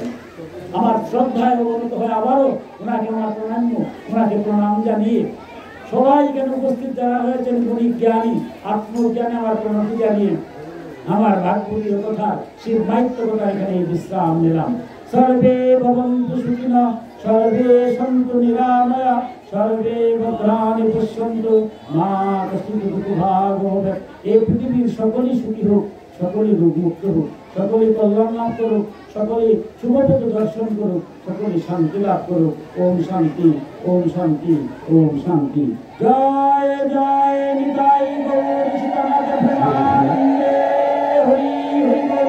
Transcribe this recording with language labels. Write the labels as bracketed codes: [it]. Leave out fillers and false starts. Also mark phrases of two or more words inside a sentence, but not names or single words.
[bn] আমার শ্রদ্ধায় অবনত হয়ে আবারও ওনাকে আমার ওনাকে প্রণাম জানিয়ে সবাই এখানে উপস্থিত যারা হয়েছেন গুণী জ্ঞানী আত্মজ্ঞানী আমার প্রণতি জানিয়ে আমার ভাগবতীয় কথা শিব মাইত্য কথা এখানে বিশ্রাম নিলাম। [sa] সর্বে ভবন্তু সুখিনঃ। सर्वे सन्तु निरामया सर्वे भद्राणि पश्यन्तु मा कश्चित् दुःखभाग् भवेत्। [bn] এই পৃথিবীর সকলেই সুখী হোক, সকলেই রোগমুক্ত হোক, সকলেই কল্যাণ লাভ করুক, সকলেই শুভপথ দর্শন করুক, সকলেই শান্তি লাভ করুক। ওম শান্তি, ওম শান্তি, ওম শান্তি। জয় জয় নিতাই গৌর সীতানাথ প্রেমানন্দে হরি হরি বল।